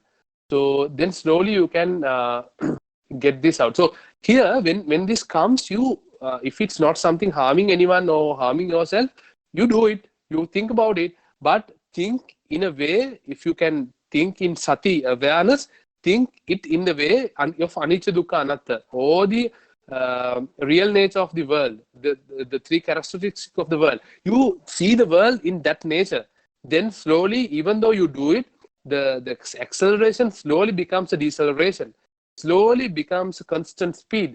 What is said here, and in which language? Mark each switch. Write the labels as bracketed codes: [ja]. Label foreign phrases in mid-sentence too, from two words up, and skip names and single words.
[en] So then slowly you can get this out. So here, when this comes, you if it's not something harming anyone or harming yourself, you do it. You think about it, but think in a way. If you can think in sati awareness, think it in the way of [pi] anicca dukkha anatta, [en] or the real nature of the world, the three characteristics of the world. You see the world in that nature. Then slowly, even though you do it, the acceleration slowly becomes a deceleration, slowly becomes a constant speed.